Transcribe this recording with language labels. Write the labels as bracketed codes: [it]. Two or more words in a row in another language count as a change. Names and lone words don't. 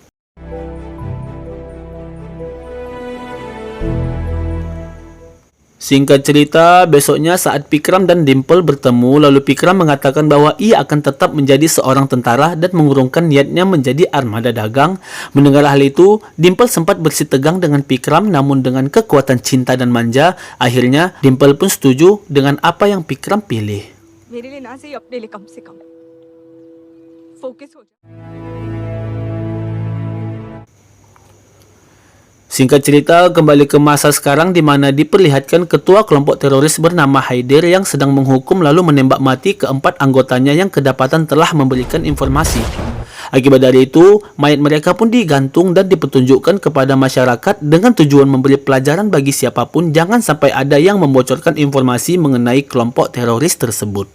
[id] Singkat cerita, besoknya saat Pikram dan Dimple bertemu, lalu Pikram mengatakan bahwa ia akan tetap menjadi seorang tentara dan mengurungkan niatnya menjadi armada dagang. Mendengar hal itu, Dimple sempat bersitegang dengan Pikram, namun dengan kekuatan cinta dan manja, akhirnya Dimple pun setuju dengan apa yang Pikram pilih. [hi] मेरे लिए ना सही अपने लिए कम से कम फोकस हो जाए। [id] Singkat cerita, kembali ke masa sekarang di mana diperlihatkan ketua kelompok teroris bernama Haider yang sedang menghukum lalu menembak mati keempat anggotanya yang kedapatan telah memberikan informasi. Akibat dari itu, mayat mereka pun digantung dan dipertunjukkan kepada masyarakat dengan tujuan memberi pelajaran bagi siapapun jangan sampai ada yang membocorkan informasi mengenai kelompok teroris tersebut.